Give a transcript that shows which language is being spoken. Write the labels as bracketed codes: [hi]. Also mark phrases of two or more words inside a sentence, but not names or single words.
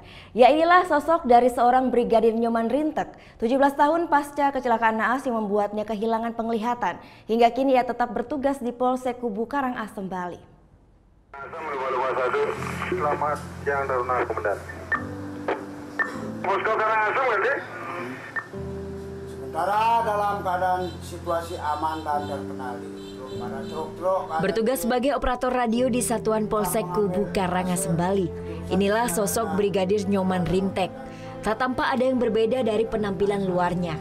[id] Ya inilah sosok dari seorang Brigadir Nyoman Rintek, 17 tahun pasca kecelakaan naas yang membuatnya kehilangan penglihatan. Hingga kini ia tetap bertugas di Polsek Kubu Karangasem, Bali. Selamat siang Taruna Komandan. Posko Karangasem nanti? Sementara dalam keadaan situasi aman dan terkendali. Bertugas sebagai operator radio di Satuan Polsek Kubu Karangasem, Bali. Inilah sosok Brigadir Nyoman Rintek. Tak tampak ada yang berbeda dari penampilan luarnya.